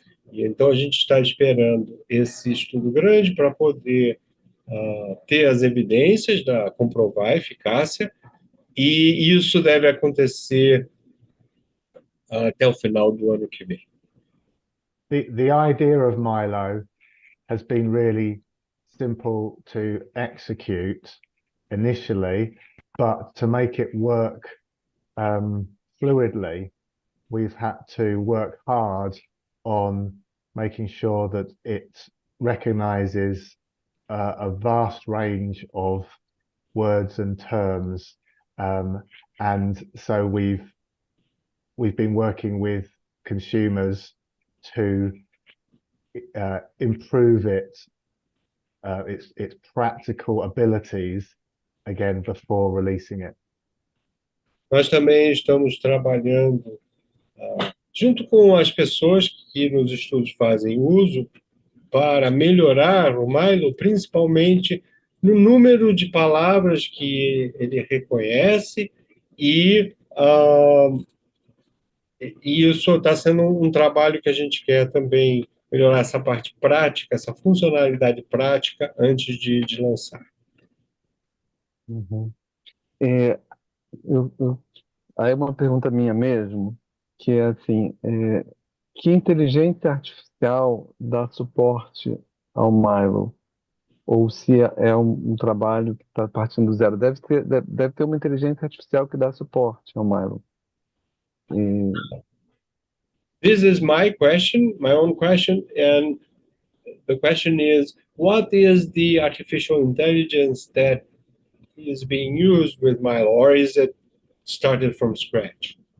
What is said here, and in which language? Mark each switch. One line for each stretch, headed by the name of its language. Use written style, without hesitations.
Portuguese: E então a gente está esperando esse estudo grande para poder ter as evidências, comprovar a eficácia, e isso deve acontecer até o final do ano que vem.
English: The idea of MYLO has been really simple to execute initially, but to make it work fluidly, we've had to work hard on making sure that it recognizes a vast range of words and terms, and so we've been working with consumers to improve its practical abilities again before releasing it.
Portuguese: Nós também estamos trabalhando junto com as pessoas que nos estudos fazem uso para melhorar o MYLO, principalmente no número de palavras que ele reconhece, e isso está sendo um trabalho que a gente quer também melhorar essa parte prática, essa funcionalidade prática antes de lançar. Uhum. Aí uma pergunta minha mesmo, que é assim, que inteligência artificial dá suporte ao MYLO? Ou se é um trabalho que está partindo do zero? Deve ter uma inteligência artificial que dá suporte ao MYLO.
English: This is my question, my own question, and the question is, what is the artificial intelligence that is being used with MYLO, or is it started from scratch?